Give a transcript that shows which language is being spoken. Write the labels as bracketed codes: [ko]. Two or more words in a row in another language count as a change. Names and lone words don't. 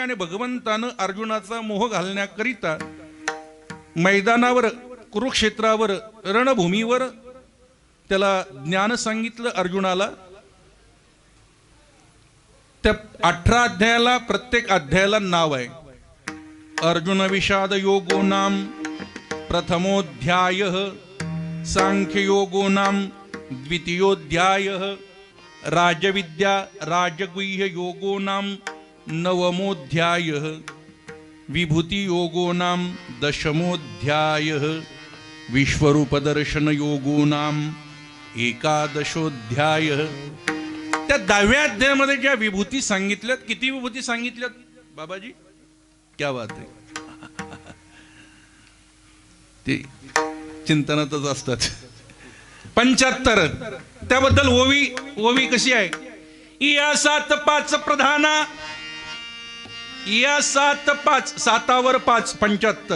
[mr] आणि भगवंतानं अर्जुनाचा मोह घालण्याकरिता मैदानावर, कुरुक्षेत्रावर, रणभूमीवर त्याला ज्ञान सांगितलं अर्जुनाला. त्या 18 अध्यायाला, प्रत्येक अध्यायाला नाव आहे. [sa] अर्जुन विषाद योगो नाम प्रथमोध्याय, सांख्य योगो नाम द्वितीयोध्याय, राजविद्या राजगुह्य योगो नाम नवमोध्याय, विभूति योगो नाम दशमोध्याय, विश्वरूप दर्शन योगो नाम एकादशोध्याय. [mr] त्या 10व्या अध्यायामध्ये ज्या विभूती सांगितल्यात, किती विभूती सांगितल्यात बाबाजी? [hi] क्या बात [mr] आहे. ते चिंतनातच असतात. 75. त्याबद्दल ओवी कशी आहे? या 7-5 प्रधाना, या 7-5, 7वर 5, 75.